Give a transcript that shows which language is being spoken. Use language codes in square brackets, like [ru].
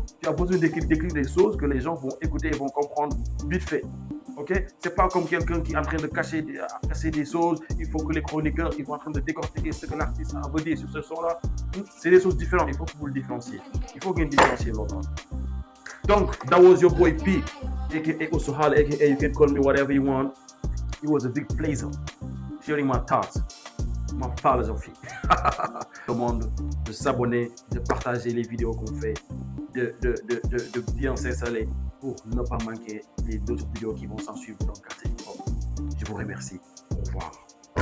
[fr] Tu as besoin d'écrire des choses que les gens vont écouter et vont comprendre vite fait. Ok? C'est pas comme quelqu'un qui est en train de cacher des choses. Il faut que les chroniqueurs ils vont en train de décortiquer ce que l'artiste a veut dire sur ce son-là. C'est des choses différentes. Il faut que vous le différenciez. Il faut que vous différenciez l'autre. [en] Donc, that was your boy P, aka Usuhala, aka you can call me whatever you want. It was a big pleasure sharing my thoughts, my philosophy. [fr] Demande de s'abonner, de partager les vidéos qu'on fait, de bien s'installer pour ne pas manquer les autres vidéos qui vont s'en suivre dans le quartier. Je vous remercie. Au revoir.